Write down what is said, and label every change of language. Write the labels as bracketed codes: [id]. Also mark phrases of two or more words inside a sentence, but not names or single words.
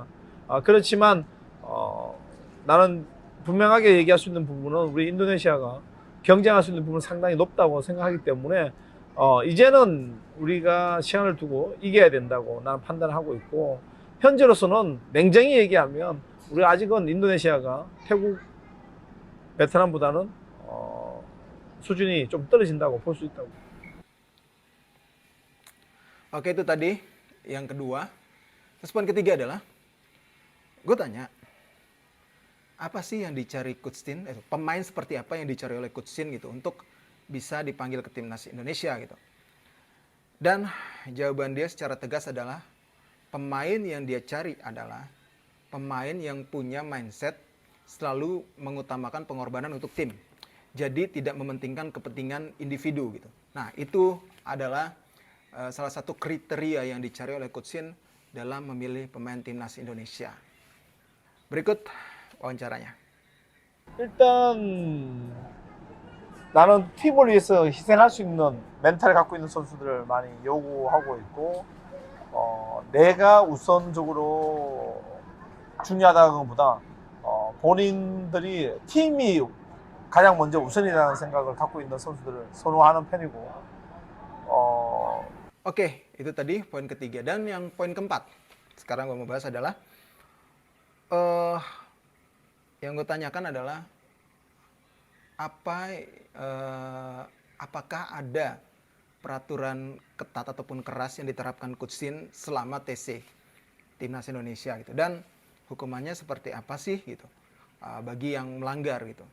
[ko] 그렇지만 나는 분명하게 얘기할 수 있는 부분은 우리 인도네시아가 경쟁할 수 있는 부분은 상당히 높다고 생각하기 때문에 이제는 우리가 시간을 두고 이겨야 된다고 나는 판단하고 있고, 현재로서는 냉정히 얘기하면 우리 아직은 인도네시아가 태국, 베트남보다는 수준이 좀 떨어진다고 볼 수 있다고. [id] Oke, itu tadi yang kedua. Terus poin ketiga adalah, gue tanya, apa sih yang dicari Coach Tien, pemain seperti apa yang dicari oleh Coach Tien gitu untuk bisa dipanggil ke timnas Indonesia gitu. Dan jawaban dia secara tegas adalah pemain yang dia cari adalah pemain yang punya mindset selalu mengutamakan pengorbanan untuk tim. Jadi tidak mementingkan kepentingan individu gitu. Nah, itu adalah salah satu kriteria yang dicari oleh Coach Tien dalam memilih pemain timnas Indonesia. Berikut wawancaranya. [ko] 일단 나는 팀을 위해서 희생할 수 있는 멘탈을 갖고 있는 선수들을 많이 요구하고 있고 내가 우선적으로 중요하다는 것보다 본인들이 팀이 가장 먼저 우선이라는 생각을 갖고 있는 선수들을 선호하는 편이고 [id] Oke, itu tadi poin ketiga. Dan yang poin keempat, sekarang gue mau bahas adalah yang gue tanyakan adalah apakah ada peraturan ketat ataupun keras yang diterapkan Coach Tien selama TC Timnas Indonesia gitu, dan hukumannya seperti apa sih gitu bagi yang melanggar gitu.